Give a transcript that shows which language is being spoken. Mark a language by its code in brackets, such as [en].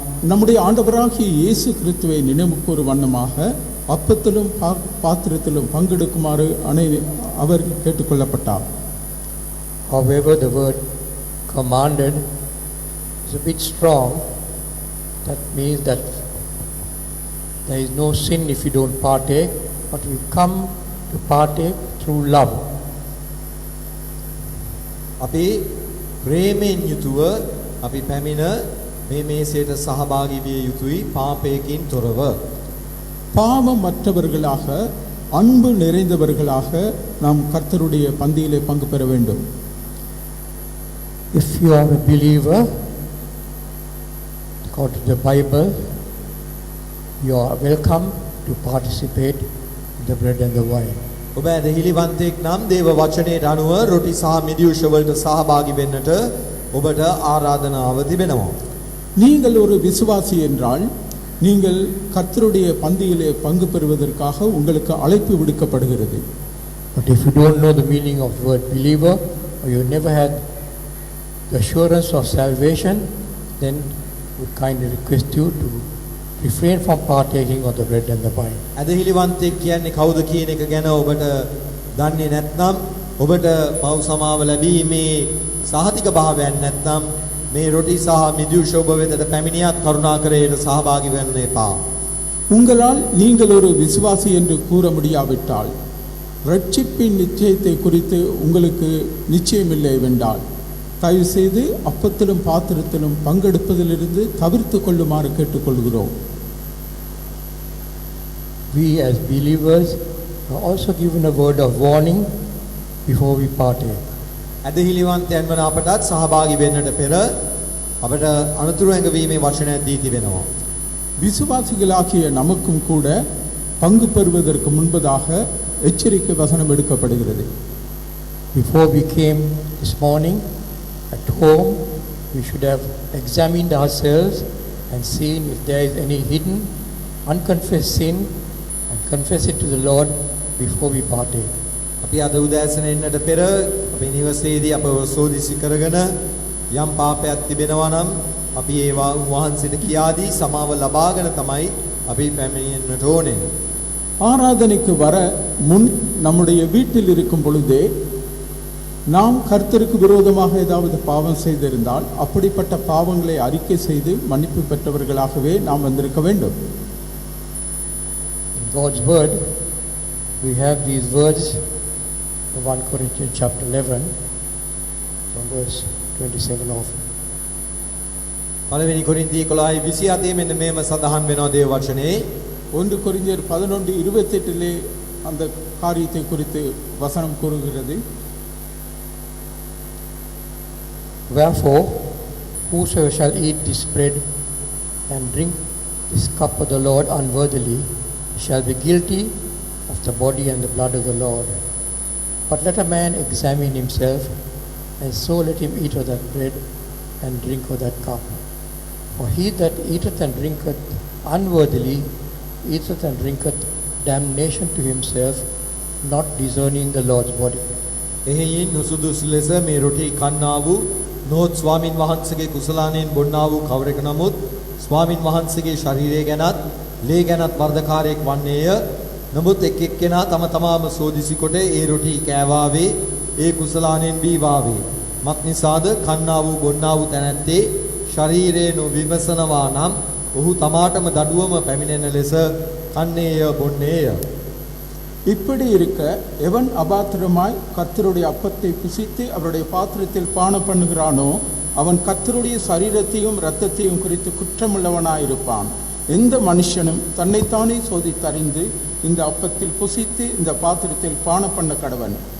[ta] நம்முடைய ஆண்டவராகிய இயேசு கிறிஸ்துவை நினைவு கூறும் வண்ணமாக அப்பத்திலும் பாத்திரத்திலும் பங்கெடுக்குமாறு அவர் கேட்டுக்கொள்ளப்பட்டார். [en] However, the word commanded is a bit strong. That means that there is no sin if you don't partake, but we come to partake through love. [si] අපි ප්‍රේමයෙන් යුතුව අපි පැමිණ මේ මේසයට සහභාගී විය යුතුයි පාපයකින් තොරව. [ta] பாவமற்றவர்களாக அன்பு நிறைந்தவர்களாக நாம் கர்த்தருடைய பந்தியிலே பங்கு பெற வேண்டும். [en] If you are a believer, according to the Bible, you are welcome to participate in the bread and the wine. [si] ඔබ ඇදහිලිවන්තයෙක් නම් දේව වචනයට අනුව රොටි සහ මිදියුෂ වලට සහභාගී වෙන්නට ඔබට ආරාධනාව තිබෙනවා. [ta] நீங்கள் ஒரு விசுவாசி என்றால் நீங்கள் கர்த்தருடைய பந்தியிலே பங்கு பெறுவதற்காக உங்களுக்கு அழைப்பு விடுக்கப்படுகிறது. [en] But if you don't know the meaning of the word believer, or you never had the assurance of salvation, then we kindly request you to refrain from partaking of the bread and the wine. [si] ඇදහිලිවන්තයෙක් කියන්නේ කවුද කියන එක ගැන ඔබට දන්නේ නැත්නම් ඔබට පව් සමාව ලැබීමේ සහතික භාවයක් නැත්නම් මේ රොටි සහ මිදියුෂ ඔබ වෙතට පැමිණියත් කරුණාකර ඒට සහභාගී වෙන්න එපා. [ta] உங்களால் நீங்கள் ஒரு விசுவாசி என்று கூற முடியாவிட்டால் ரட்சிப்பின் நிச்சயத்தை குறித்து உங்களுக்கு நிச்சயமில்லை வென்றால் தயவு செய்து அப்பத்திலும் பாத்திரத்திலும் பங்கெடுப்பதிலிருந்து தவிர்த்து கொள்ளுமாறு கேட்டுக்கொள்கிறோம். [en] We as believers are also given a word of warning before we partake. [si] ඇදහිලිවන්තයන් වන අපටත් සහභාගී වෙන්නට පෙර අපට අනුතුරු ඇඟවීමේ වචනයක් දී තිබෙනවා. [ta] விசுவாசிகளாகிய நமக்கும் கூட பங்கு பெறுவதற்கு முன்பதாக எச்சரிக்கை வசனம் எடுக்கப்படுகிறது. [en] Before we came this morning at home, we should have examined ourselves and seen if there is any hidden, unconfessed sin and confess it to the Lord before we partake. [si] අපි අද උදෑසන එන්නට පෙර අපේ නිවසේදී අපව සෝදිසි කරගෙන යම් පාපයක් තිබෙනවා නම් අපි ඒවා උන්වහන්සේට කියා දී සමාව ලබාගෙන තමයි අපි පැමිණෙන්නට ඕනේ. [ta] ஆராதனைக்கு வர முன் நம்முடைய வீட்டில் இருக்கும் பொழுதே நாம் கர்த்தருக்கு விரோதமாக ஏதாவது பாவம் செய்திருந்தால் அப்படிப்பட்ட பாவங்களை அறிக்கை செய்து மன்னிப்பு பெற்றவர்களாகவே நாம் வந்திருக்க வேண்டும். [en] In God's word, we have these words in 1 Corinthians chapter 11 from verse 27 of. [si] පළවෙනි කොරින්ති 11:27 මෙන්න මේම සඳහන් වෙනවා දේව වචනේ. [ta] 1 கொரிந்தியர் 11:28 அந்த காரியத்தை குறித்து வசனம் கூறுகிறது. [en] Wherefore, whosoever shall eat this bread and drink this cup of the Lord unworthily shall be guilty of the body and the blood of the Lord. But let a man examine himself, and so let him eat of that bread and drink of that cup. For he that eateth and drinketh unworthily eateth and drinketh damnation to himself, not discerning the Lord's body. [si] එහෙයින් නුසුදුසු ලෙස මේ රොටි කන්නා වූ නොත් ස්වාමින් වහන්සේගේ කුසලානෙන් බොන්නා වූ කවරෙක නමුත් ස්වාමින් වහන්සේගේ ශරීරය ගැනත් ලේ ගැනත් වර්ධකාරයෙක් වන්නේය. නමුත් එක් එක්කෙනා තම තමාම සෝදිසි කොට ඒ රොටි කෑවාවේ ඒ කුසලානෙන් බීවාවේ. මක්නිසාද කන්නා වූ බොන්නා වූ තැනැත්තේ ශරීරයේ නොවිමසනවා නම් ඔහු තමාටම දඩුවම පැමිණෙන ලෙස කන්නේය බොන්නේය. [ta] இப்படி இருக்க எவன் அபாத்திரமாய் கர்த்தருடைய அப்பத்தை புசித்து அவருடைய பாத்திரத்தில் பானம் பண்ணுகிறானோ அவன் கர்த்தருடைய சரீரத்தையும் இரத்தத்தையும் குறித்து குற்றமுள்ளவனாயிருப்பான். எந்த மனுஷனும் தன்னைத்தானே சோதித்தறிந்து இந்த அப்பத்தில் புசித்து இந்த பாத்திரத்தில் பானம் பண்ண கடவன்.